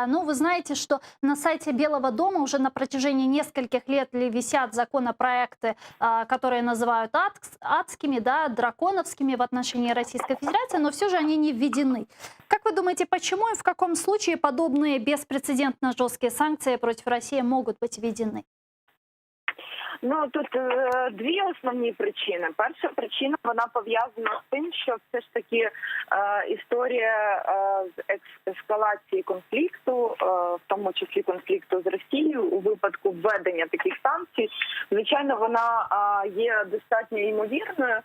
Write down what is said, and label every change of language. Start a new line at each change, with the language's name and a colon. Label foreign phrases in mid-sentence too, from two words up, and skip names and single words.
Russian: Ну, вы знаете, что на сайте Белого дома уже на протяжении нескольких лет висят законопроекты, которые называют адскими, да, драконовскими в отношении Российской Федерации, но все же они не введены. Как вы думаете, почему и в каком случае подобные беспрецедентно жесткие санкции против России могут быть введены?
Ukrainian: Ну, тут дві основні причини. Перша причина, вона пов'язана з тим, що все ж таки історія з ескалації конфлікту, в тому числі конфлікту з Росією, у випадку введення таких санкцій, звичайно, вона є достатньо ймовірною.